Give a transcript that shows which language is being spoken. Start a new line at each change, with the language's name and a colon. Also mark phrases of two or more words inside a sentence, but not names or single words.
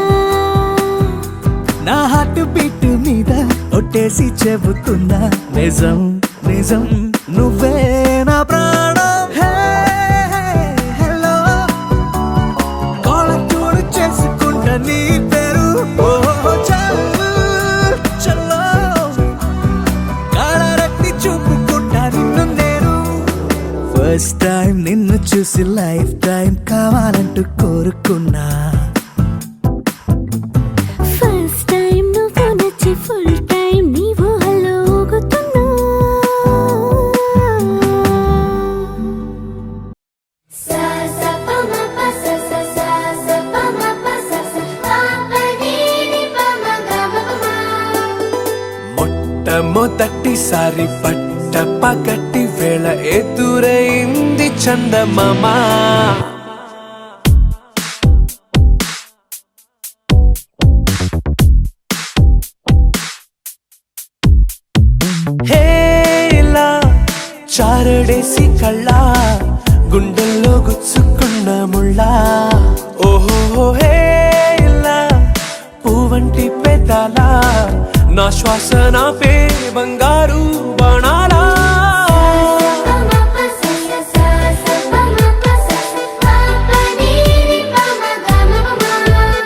Telugu: నా
English: heart beat
Telugu: మీద ఒట్టేసి చెబుతున్నా నిజం నిజం నువ్వే నా ప్రాణం హే, హే,
English: hello collar
Telugu: చూడు చేసుకుంటా నీ పేరు ఓహో చల్ చల్లో కాలరెత్తి చూపుకుంటా నిన్ను నేను
English: first time
Telugu: నిన్ను చూసి
English: life time
Telugu: కావాలంటూ కోరుకున్నా
English: first time
Telugu: నువ్వు నచ్చి
English: full time
Telugu: నీవు హలో ఊగుతున్నా Sa sa pa ma pa sa sa sa sa pa ma pa sa sa pa pa ni ni pa ma ga ma pa ma. మొట్టమొదటిసారి పట్ట పగటి వేళ ఎదురైంది చందమామ హేలా చారడేసి కళ్ళ గుండెల్లో గుచ్చుకున్న ముళ్ళ ఓహో హేలా పువ్వంటి పెదాల నా శ్వాస నా పే బంగారు బాణాలా Pa ma pa sa sa sa sa pa ma pa sa sa pa pa ni ni pa ma ga ma pa ma.